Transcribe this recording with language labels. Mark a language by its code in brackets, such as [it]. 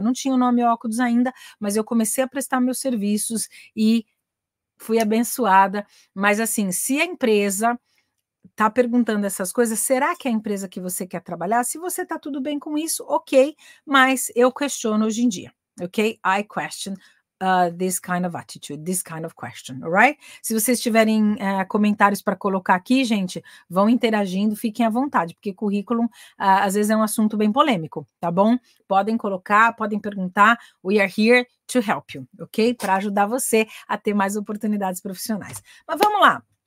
[pt] Não tinha o nome Óculos ainda, mas eu comecei a prestar meus serviços e fui abençoada. Mas assim, se a empresa está perguntando essas coisas, será que é a empresa que você quer trabalhar? Se você está tudo bem com isso, ok, mas eu questiono hoje em dia, ok? [en] I question this kind of attitude, this kind of question, alright? [pt] Se vocês tiverem comentários para colocar aqui, gente, vão interagindo, fiquem à vontade, porque currículo às vezes é um assunto bem polêmico, tá bom? Podem colocar, podem perguntar, [en] we are here to help you, ok? [pt] Para ajudar você a ter mais oportunidades profissionais. Mas vamos lá.